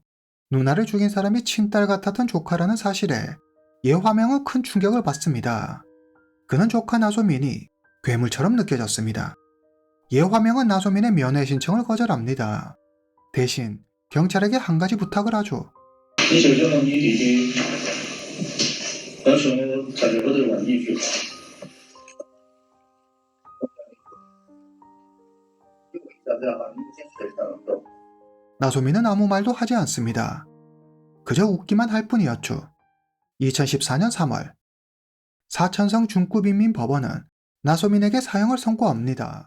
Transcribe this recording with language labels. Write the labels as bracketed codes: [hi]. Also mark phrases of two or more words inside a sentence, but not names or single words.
[ko] 누나를 죽인 사람이 친딸 같았던 조카라는 사실에 예화명은 큰 충격을 받습니다. 그는 조카 나소민이 괴물처럼 느껴졌습니다. 예화명은 나소민의 면회 신청을 거절합니다. 대신 경찰에게 한 가지 부탁을 하죠. [zh] 你就叫你弟弟，到时候在这我就问你一句话。 [ko] 나소민은 아무 말도 하지 않습니다. 그저 웃기만 할 뿐이었죠. 2014년 3월 사천성 중구빈민법원은 나소민에게 사형을 선고합니다.